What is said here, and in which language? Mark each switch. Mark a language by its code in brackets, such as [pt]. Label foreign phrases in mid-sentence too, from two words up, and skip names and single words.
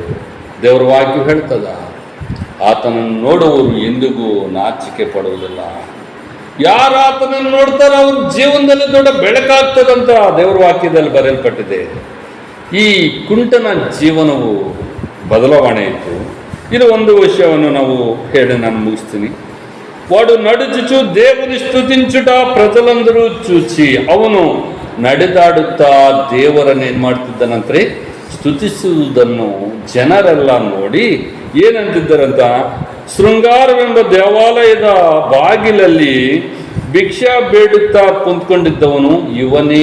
[kn] ದೇವರ ವಾಕ್ಯ ಹೇಳ್ತದ, ಆತನನ್ನು ನೋಡುವವರು ಎಂದಿಗೂ ನಾಚಿಕೆ ಪಡುವುದಿಲ್ಲ. ಯಾರು ಆತನನ್ನು ನೋಡ್ತಾರೋ ಅವ್ರ ಜೀವನದಲ್ಲಿ ದೊಡ್ಡ ಬೆಳಕಾಗ್ತದಂತ ದೇವರ ವಾಕ್ಯದಲ್ಲಿ ಬರೆಯಲ್ಪಟ್ಟಿದೆ. ಈ ಕುಂಟನ ಜೀವನವು ಬದಲಾವಣೆ ಇತ್ತು. ಇದು ಒಂದು ವಿಷಯವನ್ನು ನಾವು ಹೇಳಿ ನಾನು ಮುಗಿಸ್ತೀನಿ. [te] వాడు నడుచుచు దేవుని స్తుతించుట ప్రజలందరూ చూచి [kn] ಅವನು ನಡೆದಾಡುತ್ತಾ ದೇವರನ್ನು ಏನು ಮಾಡ್ತಿದ್ದಾನಂದ್ರೆ ಸ್ತುತಿಸುವುದನ್ನು ಜನರೆಲ್ಲ ನೋಡಿ ಏನಂತಿದ್ದಾರಂತ, ಶೃಂಗಾರವೆಂಬ ದೇವಾಲಯದ ಬಾಗಿಲಲ್ಲಿ ಭಿಕ್ಷಾ ಬೇಡುತ್ತಾ ಕುಂತ್ಕೊಂಡಿದ್ದವನು ಇವನೇ.